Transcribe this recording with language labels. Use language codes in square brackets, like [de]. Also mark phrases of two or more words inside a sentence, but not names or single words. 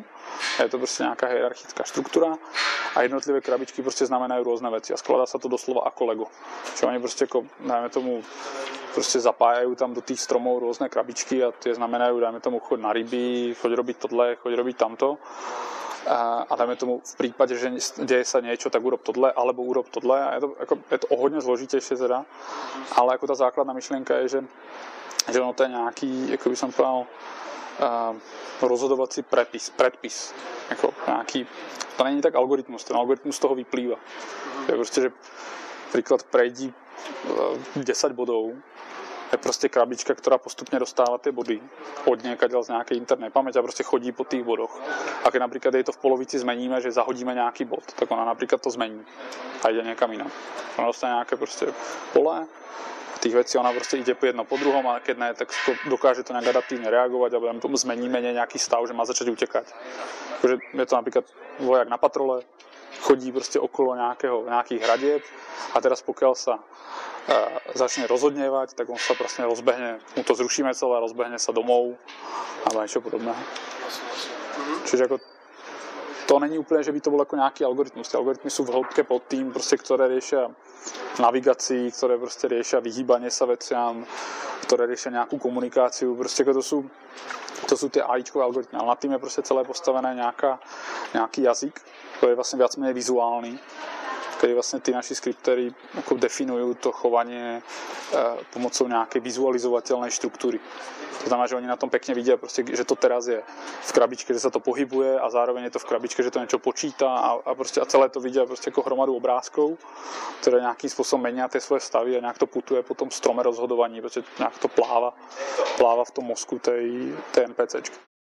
[sk] Je to prostě nejaká hierarchická štruktúra a jednotlivé krabičky prostě znamenajú rôzne veci a skladá sa to doslova ako Lego. Čo oni [cs] prostě jako, [sk] dajme tomu, prostě zapájajú tam do tých stromov rôzne krabičky a tie znamenajú, dajme tomu, choď na ryby, choď robiť tohle, choď robiť tamto. A dajme tomu v prípade, že deje sa niečo, tak urob tohle, alebo urob tohle. A je to o hodně zložitejšie teda, ale jako ta základná myšlienka je, že ono to je nějaký, jako by som povedal, rozhodovací predpis. [cs] Jako nějaký, to není tak algoritmus, ten algoritmus z toho vyplýva. [sk] To je prostě, že príklad prejdí 10 bodov, je prostě krabička, [cs] která postupně dostává ty body [sk] od někaďal z [cs] nějaké interné paměti [sk] a prostě chodí po tých bodoch. [cs] A keď například jej to v polovici zmeníme, že zahodíme nějaký bod, tak ona například to zmení a jde někam jinam. [sk] Ona dostane [cs] nějaké prostě pole [sk] a tých vecí ona prostě ide jedno po druhom a keď ne, tak dokáže to nějak adaptívne reagovať a tomu zmeníme nějaký stav, že má začať utekať. Takže je to například voják na patrole, chodí prostě okolo nějakých hradieb a teraz pokiaľ sa začne rozhodněvat, tak on se prostě rozbehne, mu to zrušíme celé, rozbehne [cs] se domů a něco podobného. Čiže jako to není úplně, že by to byl jako nějaký algoritmus. Ty algoritmy jsou v hloubke pod tým, prostě, které riešia navigaci, které prostě riešia vyhýbanie sa veciam, které riešia nějakou komunikáciu, prostě jako to jsou ty AIčkové algoritmy, ale nad tým je prostě celé postavené nějaký jazyk, který je vlastně viac menej vizuální kedy vlastne tí naši skriptéri ako definujú to chovanie pomocou nejakej vizualizovateľnej štruktúry. [sk] To znamená, že oni na tom pekne vidia, proste, že to teraz je v krabičke, že sa to pohybuje a zároveň je to v krabičke, že to niečo počíta a celé to vidia proste ako hromadu obrázkov, ktoré nejakým spôsobom menia tie svoje stavy a nejak to putuje po tom strome rozhodovaní, proste nejak to pláva v tom mozku tej NPCčky.